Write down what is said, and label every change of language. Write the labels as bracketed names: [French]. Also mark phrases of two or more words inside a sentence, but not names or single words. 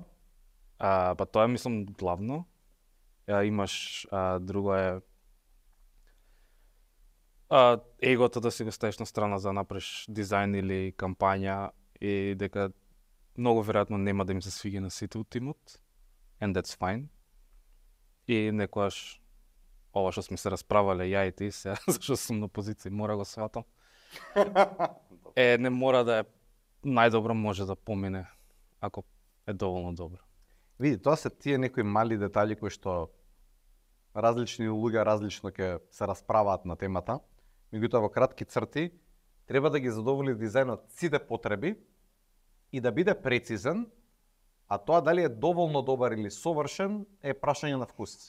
[Macedonian] Па тоа е, мислам, главно. Имаш, друго е егото да си го ставиш на страна за да направиш дизайн или кампања и дека многу веројатно нема да им се свиѓа на сите од тимот. [English] And that's fine. [Macedonian] И некојаш ова што сме се расправале ја и ти сега, зашто сум на позиција, мора го сватам. Не мора да е најдобро, може да помине ако е доволно добро. Види, тоа се тие некои мали детали кои што различни луѓе различно ќе се расправаат на темата, меѓутоа во кратки црти треба да ги задоволи дизајнот сите потреби и да биде прецизен, а тоа дали е доволно добар или совршен е прашање на вкус.